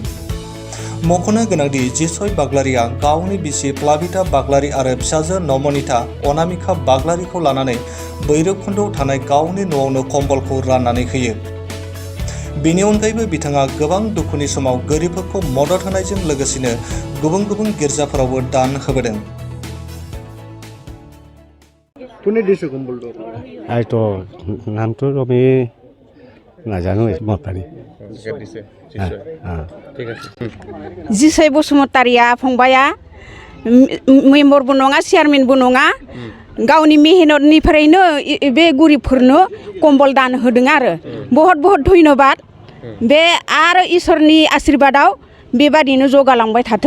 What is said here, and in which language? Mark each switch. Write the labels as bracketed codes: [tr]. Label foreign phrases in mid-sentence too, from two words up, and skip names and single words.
[brx] मख'नो गोनांदि जिसय बाग्लारिया गावनि बिसि प्लाबिता बाग्लारि आरो फिसाजो नमनिता अनामिका बाग्लारिखौ लानानै भैरबकुन्दआव थानाय गावनि न'आवनो कम्बलखौ राननानै होयो। बेनि अनगायैबो बिथाङा गोबां दुखुनि समाव गोरिबफोरखौ मदद होनायजों लोगोसेनो गुबुन गुबुन गिर्जाफोरावबो दान होबोदों। [as] কোনে দিছে কম্বলটো? তো নামটো আমি নাজানো মাতানি দিছে ঠিক আছে। [brx] जिसय बसुमतारिया फंबाया मेम्बरबो नङा चेयारमेनबो नङा, गावनि मेहनतनिफ्रायनो बे गरिबफोरनो कम्बल दान होदों आरो बहुत धन्यबाद। बे आरो इसोरनि आशीर्बादाव बेबादिनो जौगालांबाय थाथों।